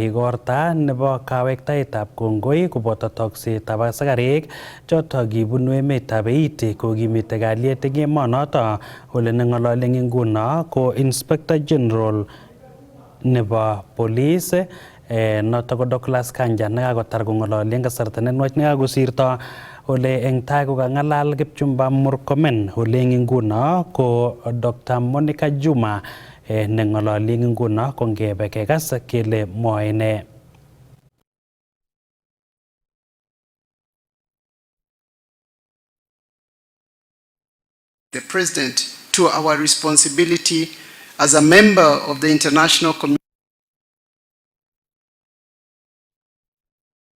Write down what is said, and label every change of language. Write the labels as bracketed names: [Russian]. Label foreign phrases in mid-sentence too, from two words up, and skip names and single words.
[Kalenjin] igorta nebo kawektaetab kongoi koboto toksetab asikarik chotok kibunu emetab Haiti kokimite kalyet eng emonoto ole neng'olole eng nguno ko Inspector General nebo police noto ko Douglas Kanja nekakotar kong'ololi eng kasarta nenwach nekakosirto ole eng tai kokang'alal Kipchumba Murkomen ole eng nguno ko Dr. Monica Juma neng'ololi eng nguno kongebe kekas kele mwoe ne. [English] The President to our responsibility as a member of the international community